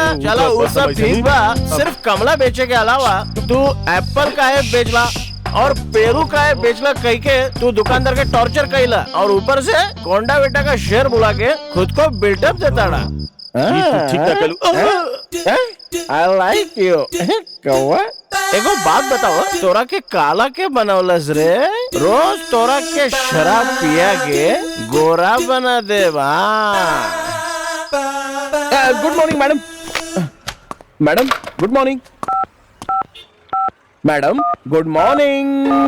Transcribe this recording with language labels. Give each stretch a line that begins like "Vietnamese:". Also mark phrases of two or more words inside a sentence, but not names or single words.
Bhojpuri: चलो वो सब ठीक बा, सिर्फ कमला बेचे के अलावा तू एप्पल का है बेचला और पेरू का है बेचला कह के तू दुकानदार के टॉर्चर कईला और ऊपर से कोंडा बेटा का शेर बुला के खुद को बिल्डअप देता। ठीक ना कलू।
English: I like you.
Bhojpuri: कौवा एगो बात बताओ, तोरा के काला के बनौलस रे? रोज तोरा के शराब पिया के गोरा बना दे।
English: Good morning madam. Madam good morning. Madam good morning.